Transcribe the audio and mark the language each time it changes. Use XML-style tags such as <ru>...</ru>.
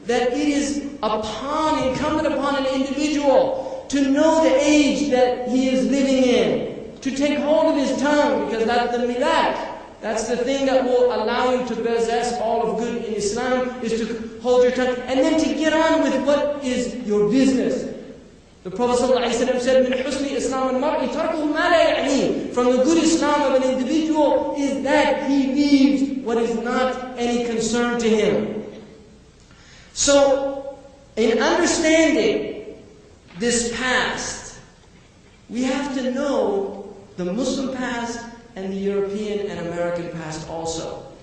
<en>That it is incumbent upon an individual to know the age that he is living in, to take hold of his tongue, because that's the milak. That's the thing that will allow you to possess all of good in Islam, is to hold your tongue, and then to get on with what is your business. The Prophet ﷺ said,</en> <ar>مِنْ حُسْنِ إِسْلَامِ الْمَرْءِ تَرْكُهُ مَا لَا يَعْنِيهِ.</ar> <en>From the good Islam of an individual is that he leaves what is not any concern to him. So, in understanding this past, we have to know the Muslim past and the European and American past also.</en>